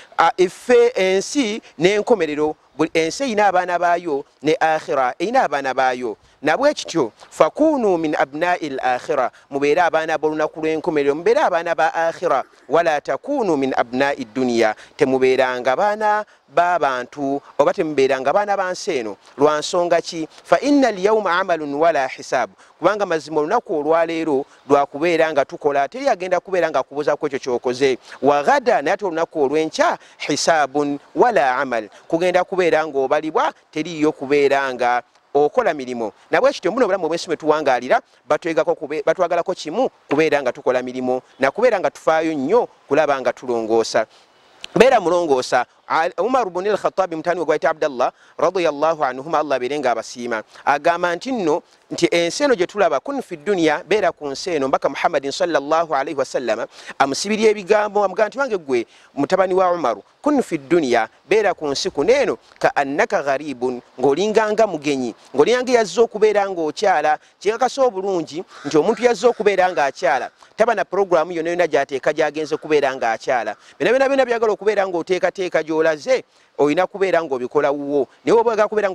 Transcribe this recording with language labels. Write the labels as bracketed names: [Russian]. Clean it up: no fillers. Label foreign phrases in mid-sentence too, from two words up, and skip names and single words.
[Ganda] ife ensi n'enkomerero buli ensi erina abaana baayo ne akhira erina abaana baayo nabwe kityo [Arabic] فكونوا من أبناء الآخرة [Ganda] mubeere abaana b'olunaku lw'enkomerero mubeere abaana ba [Arabic] الآخرة ولا تكونوا من أبناء الدنيا [Ganda] temubeeranga baana b'abantu oba temubeeranga baana ba nsi eno lwa nsonga ki fa [Arabic] إن اليوم عمل ولا حساب [Ganda] kubanga mazima olunaku olwaleero lwakubeera nga tukola teri agenda kubeera nga akubuuza ku ekyo ky'okoze [Arabic] وغدا [Ganda] naye ate olunaku olw'enkya [Arabic] حساب ولا عمل [Ganda] kugenda kubeera ng'obalibwa teriyo kubeera nga okola milimo nabwe kityo mbuno obulamu obwensi bwe tuwangaalira batwagalako kimu kubeera nga tukola milimo nakubeera nga tufaayo nnyo kulaba nga tulongoosa beera mulongoosa. Umar ibn al-Khattab mutani we gwayita Abdallah [Arabic] رضي الله عنهما [Ganda] Allah berenga abasiima agamba nti nno nti ensi eno gye tulaba kun [Arabic] في الدنيا [Ganda] beera ku nsi eno mbaka Muhammadin [Arabic] صلى الله عليه وسلم [Ganda] amusibirya ebigambo amugamba nti wange gwe mutabani wa Umar [Arabic] كن في الدنيا [Ganda] beera ku nsi kuno eno [Arabic] كأنك غريب [Ganda] ng'olinganga mugenyi ng'olinganga yazze okubeera ng'okyala kikakasa obulungi nti omuntu yazze okubeera ng'akyala taba na programu yonna yonna gy'ateeka gy'agenze kubeera ng'akyala byonna byagala okubeera ng'oteekateeka gy'olaze olina kubeera ng'obikola wuwo naye oba oyagala kubeera